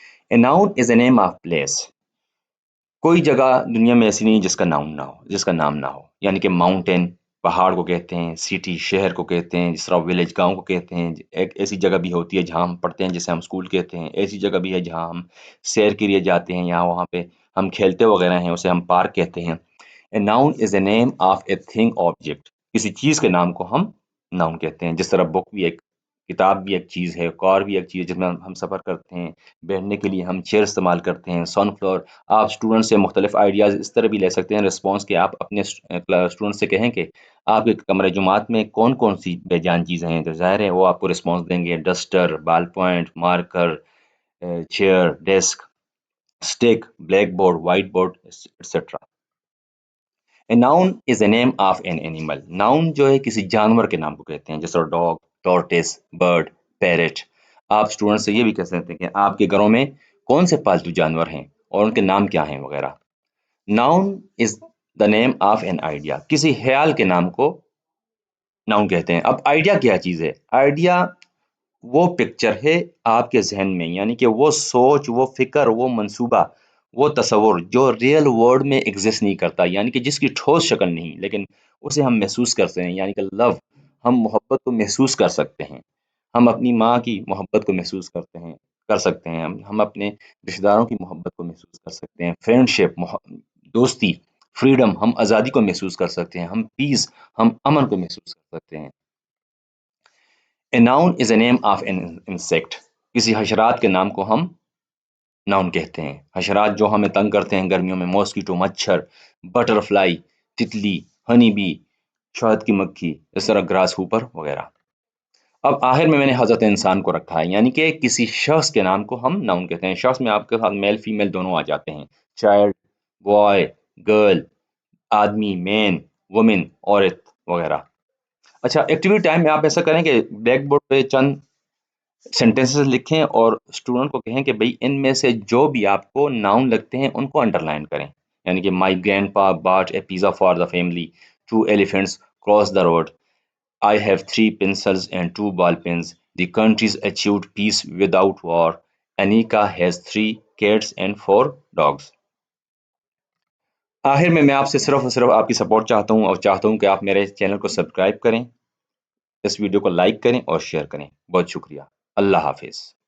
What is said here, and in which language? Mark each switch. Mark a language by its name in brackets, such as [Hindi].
[English] A noun is a name of place. [Urdu] کوئی جگہ دنیا میں ایسی نہیں جس کا نام نہ ہو، یعنی کہ ماؤنٹین پہاڑ کو کہتے ہیں، سٹی شہر کو کہتے ہیں، جس طرح ولیج گاؤں کو کہتے ہیں. ایک ایسی جگہ بھی ہوتی ہے جہاں ہم پڑھتے ہیں جسے ہم اسکول کہتے ہیں. ایسی جگہ بھی ہے جہاں ہم سیر کے لیے جاتے ہیں یا وہاں پہ ہم کھیلتے وغیرہ ہیں، اسے ہم پارک کہتے ہیں. [English] A noun is a name of a thing object. [Urdu] کسی چیز کے نام کو ہم ناؤن کہتے ہیں، جس طرح بک بھی ایک کتاب بھی ایک چیز ہے، کار بھی ایک چیز ہے جس میں ہم سفر کرتے ہیں. بیٹھنے کے لیے ہم چیئر استعمال کرتے ہیں. سن فلاور. آپ اسٹوڈنٹ سے مختلف آئیڈیاز اس طرح بھی لے سکتے ہیں رسپانس کہ آپ اپنے اسٹوڈنٹ سے کہیں کہ آپ کے کمرہ جماعت میں کون کون سی بے جان چیزیں ہیں، تو ظاہر ہے وہ آپ کو رسپانس دیں گے: duster, ball point, marker, chair, desk, stick, black board, white board, etcetera. [English] A noun is a name of an animal. [Urdu] Noun جو ہے کسی جانور کے نام کو کہتے ہیں، جیسے ڈاگ، ٹورٹس، برڈ، پیرٹ. آپ اسٹوڈنٹ سے یہ بھی کہہ سکتے ہیں کہ آپ کے گھروں میں کون سے پالتو جانور ہیں اور ان کے نام کیا ہیں وغیرہ. [English] Noun is the name of an idea. [Urdu] کسی خیال کے نام کو ناؤن کہتے ہیں. اب آئیڈیا کیا چیز ہے؟ آئیڈیا وہ پکچر ہے آپ کے ذہن میں، یعنی کہ وہ سوچ، وہ فکر، وہ منصوبہ، وہ تصور جو ریئل ورلڈ میں ایگزسٹ نہیں کرتا، یعنی کہ جس کی ٹھوس شکل نہیں، لیکن اسے ہم محسوس کرتے ہیں، یعنی کہ لو. ہم محبت کو محسوس کر سکتے ہیں. ہم اپنی ماں کی محبت کو محسوس کر سکتے ہیں. ہم اپنے رشتہ داروں کی محبت کو محسوس کر سکتے ہیں. فرینڈ شپ، دوستی، فریڈم، ہم آزادی کو محسوس کر سکتے ہیں. ہم پیس، ہم امن کو محسوس کر سکتے ہیں. [English] A noun is a name of an insect. [Urdu] کسی حشرات کے نام کو ہم ناؤن کہتے ہیں. حشرات جو ہمیں تنگ کرتے ہیں گرمیوں میں: ماسکیٹو، مچھر، بٹر فلائی، تتلی، ہنی بی، شہد کی مکھی، اس طرح گراس ہوپر وغیرہ. اب آخر میں نے حضرت انسان کو رکھا ہے، یعنی کہ کسی شخص کے نام کو ہم ناؤن کہتے ہیں. شخص میں آپ کے ساتھ میل فیمیل دونوں آ جاتے ہیں: چائلڈ، بوائے، گرل، آدمی، مین، وومن، عورت وغیرہ. اچھا، ایکٹیویٹی ٹائم میں آپ ایسا کریں کہ بلیک بورڈ پہ چند سینٹینسز لکھیں اور اسٹوڈنٹ کو کہیں کہ بھئی ان میں سے جو بھی آپ کو ناؤن لگتے ہیں ان کو انڈر لائن کریں. یعنی کہ [English] My grandpa bought a pizza for the family, 2 elephants cross the road, I have 3 pencils and 2 ball pens. The country's achieved peace without war. Anika has 3 cats and 4 dogs. [Urdu] آخر میں آپ سے صرف اور صرف آپ کی سپورٹ چاہتا ہوں، اور چاہتا ہوں کہ آپ میرے چینل کو سبسکرائب کریں، اس ویڈیو کو لائک کریں اور شیئر کریں. بہت شکریہ. اللہ حافظ.